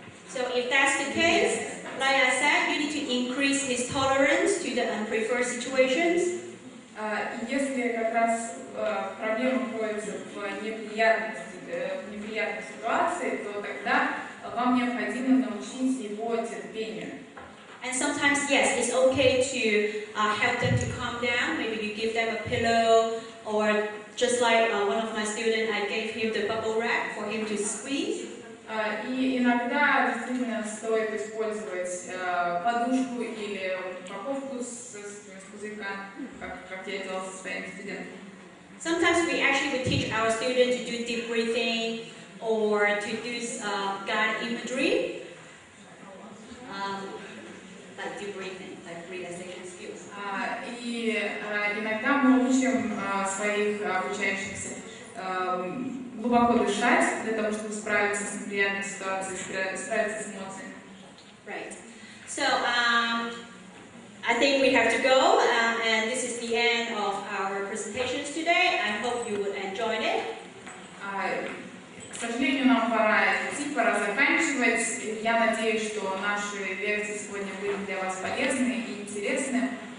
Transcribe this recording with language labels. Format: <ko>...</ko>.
<en>So if that's the case, like I said, you need to increase his tolerance to the unpreferred situations.</en> <ru>И если как раз проблема кроется в неприятной ситуации, то тогда вам необходимо научить его терпению.</ru> <en>And sometimes, yes, it's okay to help them to calm down. Maybe you give them a pillow, or just like one of my students, I gave him the bubble wrap for him to squeeze.</en> <ru>И иногда действительно стоит использовать подушку или упаковку с пузырька, как я делала со своими студентами.</ru> <en>Sometimes we actually would teach our students to do deep breathing or to do guided imagery, like deep breathing, like relaxation skills.</en> <ru>И иногда мы учим своих обучающихся глубоко дышать для того, чтобы справиться с неприятной ситуацией, справиться с эмоциями.</ru> <en>Right. So I think we have to go, and this is the end of our presentations today. I hope you would enjoy it.</en> <ru>К сожалению, нам пора идти, пора заканчивать. Я надеюсь, что наши лекции сегодня были для вас полезны и интересны.</ru>